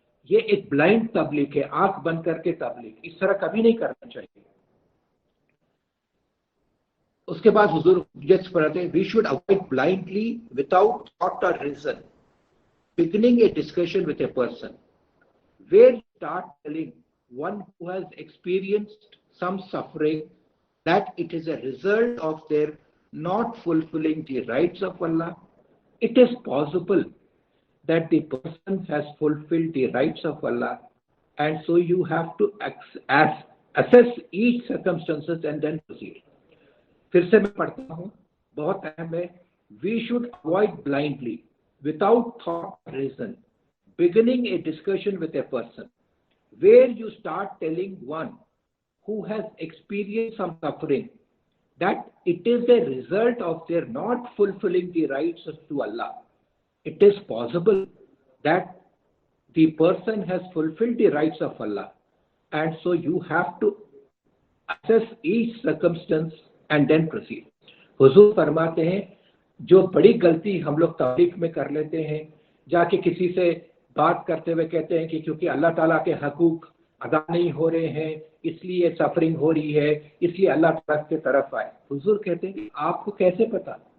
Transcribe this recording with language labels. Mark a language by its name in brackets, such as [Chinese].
[Urdu] یہ ایک بلائنڈ تبلیغ ہے، آنکھ بند کر کے تبلیغ، اس طرح کبھی نہیں کرنا چاہیے۔ اس کے بعد حضور جس پڑھتے ہیں، [English] We should avoid blindly without thought or reason beginning a discussion with a person where you start telling one who has experienced some suffering that it is a result of their not fulfilling the rights of Allah. It is possible that the person has fulfilled the rights of Allah, and so you have to assess each circumstances and then proceed. [Urdu] پھر سے میں پڑھتا ہوں، بہت اہم ہے۔ [English] We should avoid blindly without thought or reason beginning a discussion with a person where you start telling one who has experienced some suffering that it is a result of their not fulfilling the rights to Allah. It is possible that the person has fulfilled the rights of Allah, and so you have to assess each circumstance and then proceed. [Urdu] حضور فرماتے ہیں جو بڑی غلطی ہم لوگ تبلیغ میں کر لیتے ہیں، جا کے کسی سے بات کرتے ہوئے کہتے ہیں کہ کیونکہ اللہ تعالیٰ کے حقوق ادا نہیں ہو رہے ہیں اس لیے سفرنگ ہو رہی ہے، اس لیے اللہ تعالیٰ کی طرف آئے۔ حضور کہتے ہیں کہ آپ کو کیسے پتا؟